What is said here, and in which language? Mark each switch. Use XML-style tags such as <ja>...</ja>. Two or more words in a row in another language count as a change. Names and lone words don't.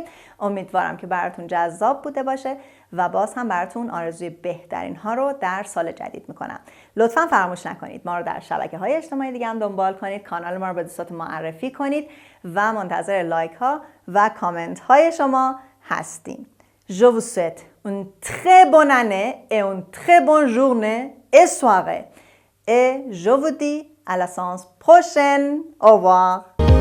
<fa>امیدوارم که براتون جذاب بوده باشه و باز هم براتون آرزوی بهترین ها رو در سال جدید میکنم. لطفاً فراموش نکنید ما رو در شبکه‌های اجتماعی دیگه هم دنبال کنید، کانال ما رو به دوستاتون معرفی کنید و منتظر لایک ها و کامنت های شما هستیم.</fa> <fr>Je vous souhaite une très bonne année et une très bonne journée et soirée. Et je vous dis à la séance prochaine. Au revoir.</fr>